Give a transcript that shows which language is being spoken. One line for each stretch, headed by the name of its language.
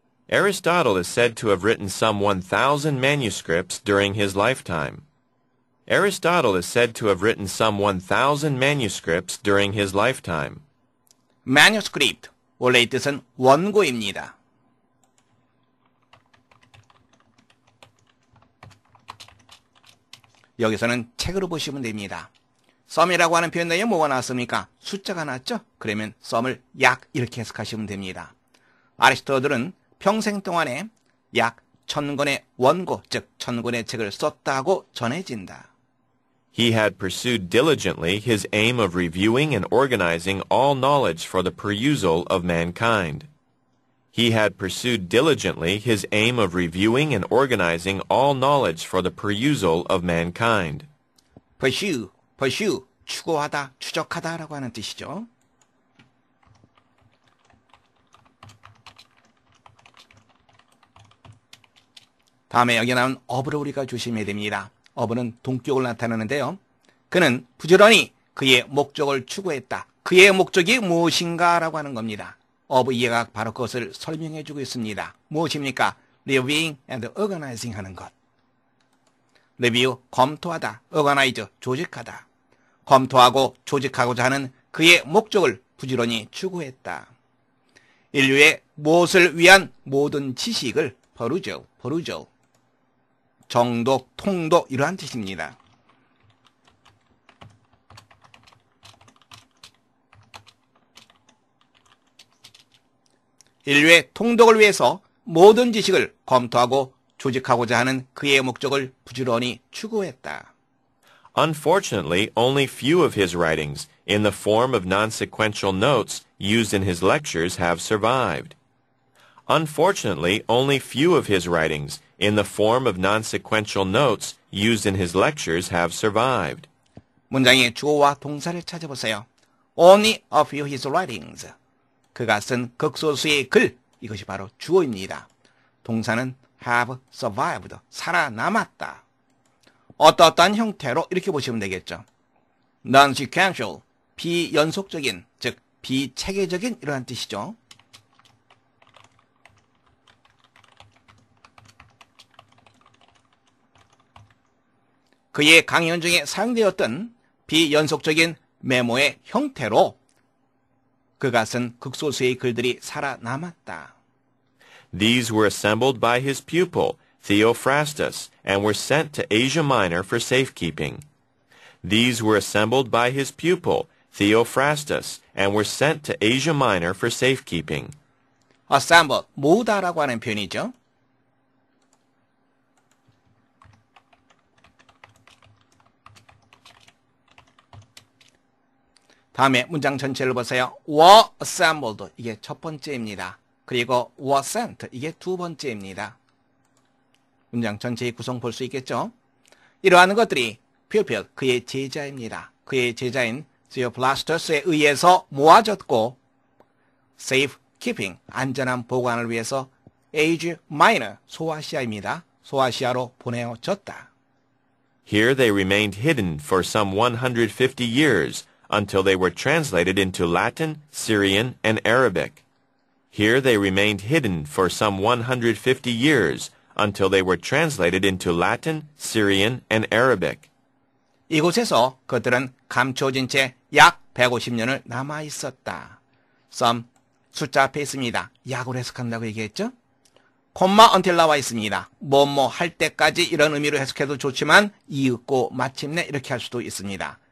English: Aristotle is said to have written some 1,000 manuscripts during his lifetime. Aristotle is said to have written some 1,000 manuscripts during his lifetime.
Korean: manuscript, 원래의 뜻은 원고입니다. 여기서는 책으로 보시면 됩니다. 썸이라고 하는 표현 내에 뭐가 나왔습니까? 숫자가 나왔죠? 그러면 썸을 약 이렇게 해석하시면 됩니다. 아리스토텔은 평생 동안에 약 1000권의 원고, 즉 1000권의 책을 썼다고 전해진다.
English: He had pursued diligently his aim of reviewing and organizing all knowledge for the perusal of mankind. He had pursued diligently his aim of reviewing and organizing all knowledge for the perusal of mankind.
Korean: pursue, 추구하다, 추적하다라고 하는 뜻이죠. 다음에 여기 나온 of를 우리가 조심해야 됩니다. of는 동격을 나타내는데요. 그는 부지런히 그의 목적을 추구했다. 그의 목적이 무엇인가라고 하는 겁니다. of 이해가 바로 그것을 설명해 주고 있습니다. 무엇입니까?
English: reviewing and organizing
Korean: 하는 것. review, 검토하다. organize, 조직하다. 검토하고 조직하고자 하는 그의 목적을 부지런히 추구했다. 인류의 무엇을 위한 모든 지식을 perusal, 정독, 통독 이러한 뜻입니다. 인류의 통독을 위해서 모든 지식을 검토하고 조직하고자 하는 그의 목적을 부지런히 추구했다.
English: Unfortunately, only few of his writings, in the form of non-sequential notes used in his lectures, have survived. Unfortunately, only few of his writings, in the form of non-sequential notes used in his lectures, have survived.
Korean: 문장의 주어와 동사를 찾아보세요.
English: Only a few of his writings.
Korean: 그가 쓴 극소수의 글, 이것이 바로 주어입니다. 동사는
English: have survived,
Korean: 살아남았다. 어떠한 형태로 이렇게 보시면 되겠죠. non-sequential, 비연속적인, 즉 비체계적인 이러한 뜻이죠. 그의 강연 중에 사용되었던 비연속적인 메모의 형태로 그가 쓴 극소수의 글들이 살아남았다.
English: These were assembled by his pupil, Theophrastus, and were sent to Asia Minor for safekeeping. These were assembled by his pupil, Theophrastus, and were sent to Asia Minor for safekeeping.
Korean: assemble, 모으다라고 하는 표현이죠. 다음에 문장 전체를 보세요.
English: were assembled,
Korean: 이게 첫 번째입니다. 그리고
English: were sent,
Korean: 이게 두 번째입니다. 문장 전체의 구성 볼 수 있겠죠? 이러한 것들이 pupil, 그의 제자입니다. 그의 제자인 Theophrastus에 의해서 모아졌고 safe keeping, 안전한 보관을 위해서 Asia Minor, 소아시아입니다. 소아시아로 보내어졌다.
English: Here they remained hidden for some 150 years until they were translated into Latin, Syrian, and Arabic. Here they remained hidden for some 150 years until they were translated into Latin, Syrian, and Arabic.
Korean: 이곳에서 그들은 감춰진 채 약 150년을 남아 있었다. some 숫자 앞에 있습니다. 약으로 해석한다고 얘기했죠? 콤마 until 나와 있습니다. 뭐뭐 할 때까지 이런 의미로 해석해도 좋지만 이윽고 마침내 이렇게 할 수도 있습니다.